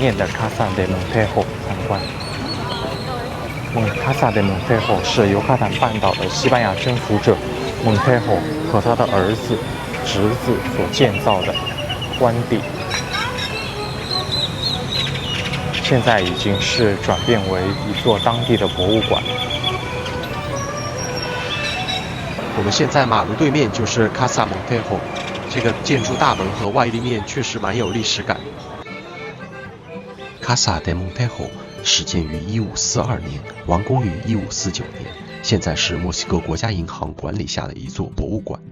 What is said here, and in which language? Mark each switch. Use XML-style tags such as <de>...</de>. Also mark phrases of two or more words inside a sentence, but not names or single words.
<zh>面的 Casa de Montejo 参观。Casa de Montejo 是尤卡坦半岛的西班牙征服者 Montejo 和他的儿子、侄子所建造的官邸，现在已经是转变为一座当地的博物馆。我们现在马路对面就是 Casa Montejo，这个建筑大门和外立面确实蛮有历史感。Casa de Montejo 始建于1542年，完工于1549年，现在是墨西哥国家银行管理下的一座博物馆。</zh>